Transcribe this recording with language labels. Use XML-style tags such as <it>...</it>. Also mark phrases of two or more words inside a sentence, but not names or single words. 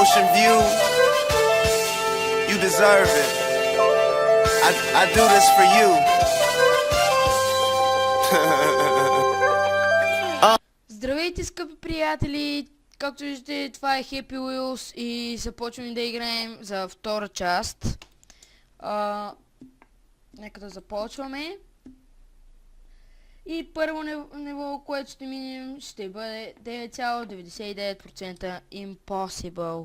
<en>ocean view, you deserve it. I do this for you.</en> <bg>Здравейте, скъпи приятели! Както виждате, това е Happy Wheels и започваме да играем за втора част. Нека да започваме. И първо ниво, което ще минем, ще бъде 9,99% Impossible.</bg>